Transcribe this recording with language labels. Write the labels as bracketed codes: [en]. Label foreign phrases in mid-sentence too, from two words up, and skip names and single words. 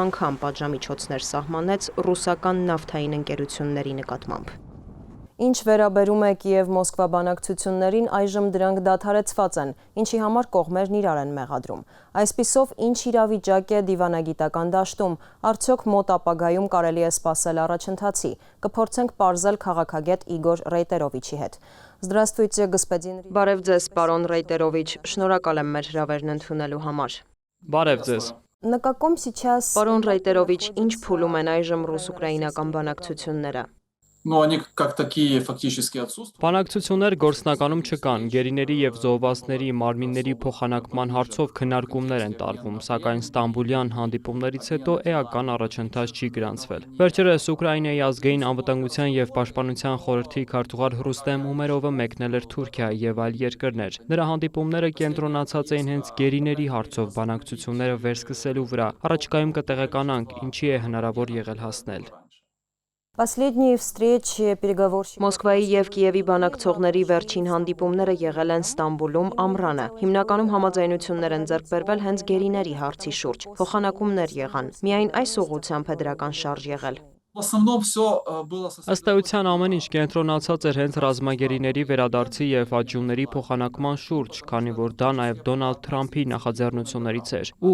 [hy] անգամ պատժամիջոցներ սահմանեց ռուսական նավթային ընկերությունների նկատմամբ։ Ինչ վերաբերում է Կիև-Մոսկվա բանակցություններին, այժմ դրանք դադարեցված են, ինչի համար կողմերն իրար են մեղադրում։ Այսպիսով, ինչ իրավիճակ է դիվանագիտական դաշտում, արդյոք մոտ ապագայում կարելի է սպասել առաջընթացի։ Կփորձենք պարզել քաղաքագետ Իգոր Ռեյտերովիչի հետ։ [ru] Здравствуйте, господин. [hy] Բարև ձեզ, պարոն Ռեյտերովիչ, շնորհակալ եմ մեր հրավերն ընդունելու համար։ Բարև ձեզ։ [ru] На каком сейчас [hy] Պարոն Ռեյտերովիչ, ինչ փուլում են այժմ ռուս-ուկրաինական բանակցությունները։ [ru] Но они как такие фактически отсутствуют. [hy] Բանակցություններ գործնականում չկան, գերիների եւ զոհվածների մարմինների փոխանակման հարցով քննարկումներ են տարվում, սակայն Ստամբուլյան հանդիպումներից հետո էական առաջընթաց չի գրանցվել։ Վերջերս Ուկրաինայի ազգային անվտանգության եւ պաշտպանության խորհրդի քարտուղար Ռուստեմ Ումերովը մեկնել էր Թուրքիա եւ այլ երկրներ։ Նրա հանդիպումները կենտրոնացած էին հենց գերիների հարցով բանակցությունները վերսկսելու վրա։ Առաջիկայում կտեղեկանանք, ինչի է հնարավոր եղել հասնել։ [ru] Последние встречи переговорщиков [hy] Մոսկվայի եւ Կիևի բանակցողների վերջին հանդիպումները եղել են Ստամբուլում ամռանը։ Հիմնականում համաձայնություններ են ձեռք բերվել հենց գերիների հարցի շուրջ։ Փոխանակումներ եղան։ Միայն այս ուղղությամբ է դրական շարժ եղել։ Ըստ էության ամեն ինչ կենտրոնացած էր հենց ռազմագերիների վերադարձի եւ աճյունների փոխանակման շուրջ, քանի որ դա նաեւ Դոնալդ Թրամփի նախաձեռնություններից էր։ Ու